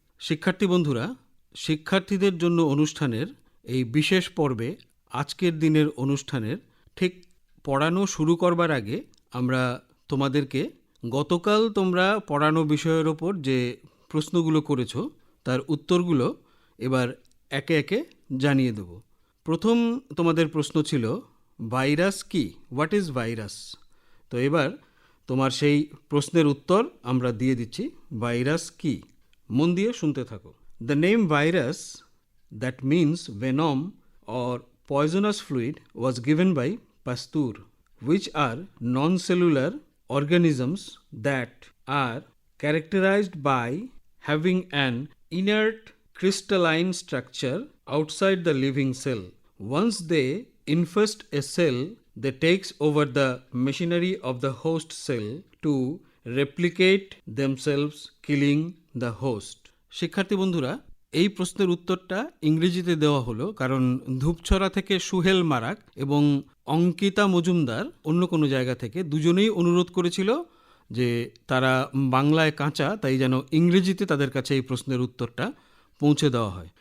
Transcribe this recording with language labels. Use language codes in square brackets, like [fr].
[bn] শিক্ষার্থী বন্ধুরা, শিক্ষার্থীদের জন্য অনুষ্ঠানের এই বিশেষ পর্বে আজকের দিনের অনুষ্ঠানের ঠিক পড়ানো শুরু করবার আগে আমরা তোমাদেরকে গতকাল তোমরা পড়ানো বিষয়ের ওপর যে প্রশ্নগুলো করেছো তার উত্তরগুলো এবার একে একে জানিয়ে দেব। প্রথম তোমাদের প্রশ্ন ছিল ভাইরাস কি, [en] What is virus. [bn] তো এবার তোমার সেই প্রশ্নের উত্তর আমরা দিয়ে দিচ্ছি। ভাইরাস কি, মন দিয়ে শুনতে থাকো। [en] The name virus, that means venom or poisonous fluid, was given by Pasteur, which are non-cellular organisms that are characterized by having an inert crystalline structure outside the living cell. Once they infest a cell, they takes over the machinery of the host cell to replicate themselves, killing the host. [bn] শিক্ষার্থী বন্ধুরা, এই প্রশ্নের উত্তরটা ইংরেজিতে দেওয়া হলো কারণ ধূপছড়া থেকে সুহেল মারাক এবং অঙ্কিতা মজুমদার অন্য কোনো জায়গা থেকে দুজনেই অনুরোধ করেছিল যে তারা বাংলায় কাঁচা, তাই যেন ইংরেজিতে তাদের কাছে এই প্রশ্নের উত্তরটা পৌঁছে দেওয়া হয়।